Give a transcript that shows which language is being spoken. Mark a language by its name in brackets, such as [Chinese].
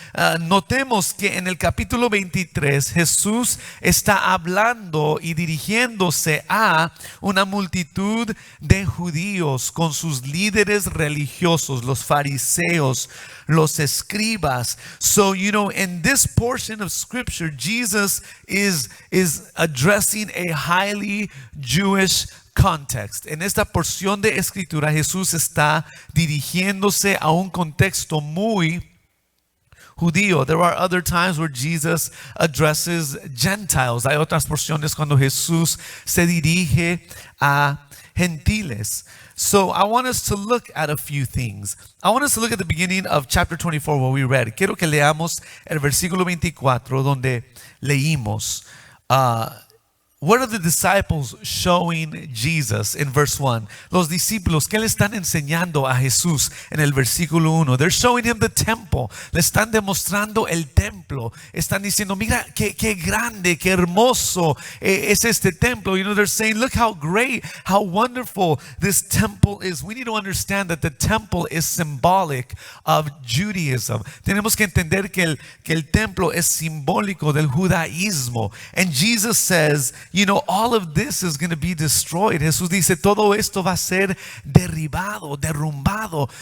[Spanish] Notemos que en el capítulo 23 Jesús está hablando y dirigiéndose a una multitud de judíos con sus líderes religiosos, los fariseos, los escribas. [English] So, in this portion of Scripture, Jesus is addressing a highly Jewish context. [Spanish] En esta porción de escritura Jesús está dirigiéndose a un contexto muy judío. [English] There are other times where Jesus addresses Gentiles. [Spanish] Hay otras porciones cuando Jesús se dirige a gentiles. [English] So I want us to look at a few things. I want us to look at the beginning of chapter 24 where we read. [Spanish] Quiero que leamos el versículo 24 donde leímos. [English] What are the disciples showing Jesus in verse 1? [Spanish] Los discípulos, ¿qué le están enseñando a Jesús en el versículo 1? [English] They're showing him the temple. [Spanish] Le están demostrando el templo. Están diciendo, mira, qué grande, qué hermoso es este templo. [English] They're saying, look how great, how wonderful this temple is. We need to understand that the temple is symbolic of Judaism. [Spanish] Tenemos que entender que el templo es simbólico del judaísmo. [English] And Jesus says, all of this is going to be destroyed. [Spanish] Jesús dice, todo esto va a ser derribado, derrumbado.